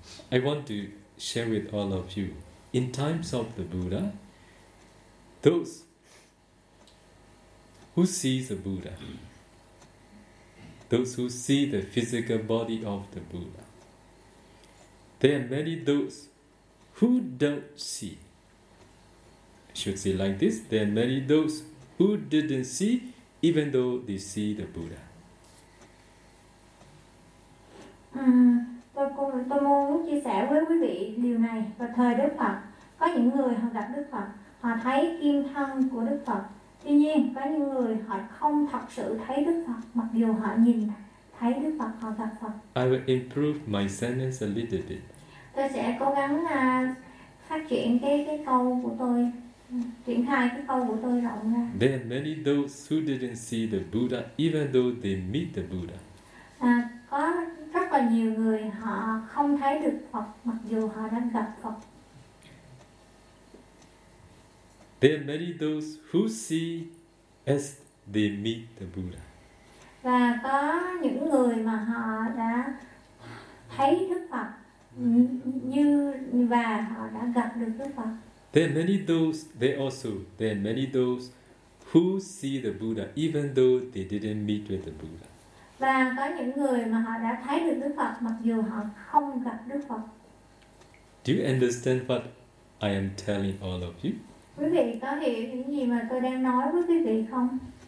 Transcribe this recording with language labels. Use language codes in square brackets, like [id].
[en] I want to share with all of you. In times of the Buddha, those who see the Buddha, those who see the physical body of the Buddha, there are many those who don't see. I should say like this, there are many those who didn't see, even though they see the Buddha. [vi] Tôi muốn chia sẻ với quý vị điều này. Vào thời Đức Phật, có những người họ gặp Đức Phật, họ thấy kim thân của Đức Phật. Tuy nhiên, có những người họ không thật sự thấy Đức Phật, mặc dù họ nhìn thấy Đức Phật, họ gặp Phật. [en] I will improve my sentence a little bit. [vi] Tôi sẽ cố gắng phát triển cái câu của tôi. [en] There are many those who didn't see the Buddha, even though they meet the Buddha. [vi] Có rất là nhiều người họ không thấy được Phật mặc dù họ đã gặp Phật. [en] There are many those who see as they meet the Buddha. [vi] Và có những người mà họ đã thấy Đức Phật như và họ đã gặp được Đức Phật. [en] There are many those who see the Buddha even though they didn't meet with the Buddha. [vi] Và có những người mà họ đã thấy được Đức Phật mặc dù họ không gặp Đức Phật. [en] Do you understand what I am telling all of you? [vi] Quý vị có hiểu những gì mà tôi đang nói với quý vị không?